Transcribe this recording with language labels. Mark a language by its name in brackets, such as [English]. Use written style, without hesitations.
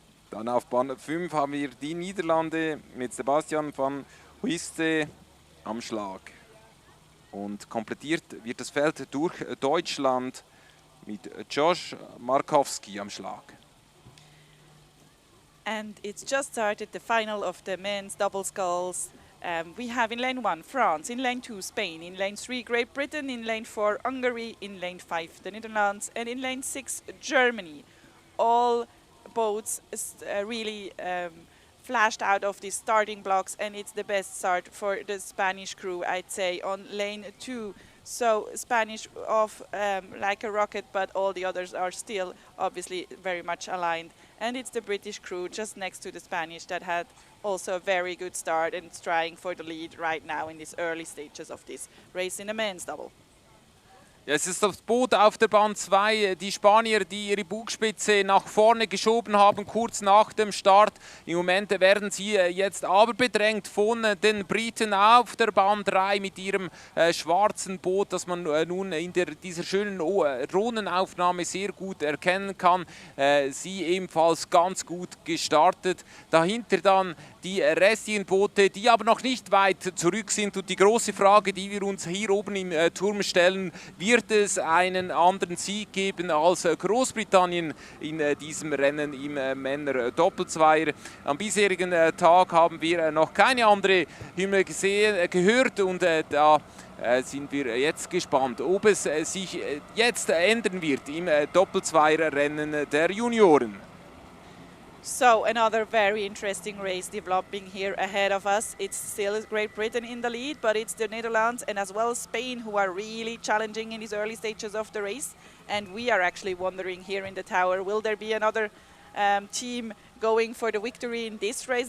[German] Dann auf Bahn 5 haben wir die Niederlande mit Sebastian van Huiste am Schlag. Und komplettiert wird das Feld durch Deutschland mit Josh Markowski am Schlag. [English] And it's just started the final of the men's double sculls. We have in lane 1 France, in lane 2 Spain, in lane 3 Great Britain, in lane 4 Hungary, in lane 5 the Netherlands, and in lane 6 Germany. All boats really flashed out of these starting blocks, and it's the best start for the Spanish crew, I'd say, on lane 2. So Spanish off like a rocket, but all the others are still obviously very much aligned. And it's the British crew just next to the Spanish that had also a very good start and is trying for the lead right now in these early stages of this race in the men's double. [German] Ja, es ist das Boot auf der Bahn 2, die Spanier, die ihre Bugspitze nach vorne geschoben haben, kurz nach dem Start. Im Moment werden sie jetzt aber bedrängt von den Briten auf der Bahn 3 mit ihrem schwarzen Boot, das man nun in dieser schönen Drohnenaufnahme sehr gut erkennen kann. Sie ebenfalls ganz gut gestartet. Dahinter dann die restlichen Boote, die aber noch nicht weit zurück sind. Und die große Frage, die wir uns hier oben im Turm stellen, wird es einen anderen Sieg geben als Großbritannien in diesem Rennen im Männer-Doppelzweier? Am bisherigen Tag haben wir noch keine andere Hymne gehört und da sind wir jetzt gespannt, ob es sich jetzt ändern wird im Doppelzweierrennen der Junioren. [English] So another very interesting race developing here ahead of us. It's still Great Britain in the lead, but it's the Netherlands and as well Spain who are really challenging in these early stages of the race. And we are actually wondering here in the tower, will there be another team going for the victory in this race?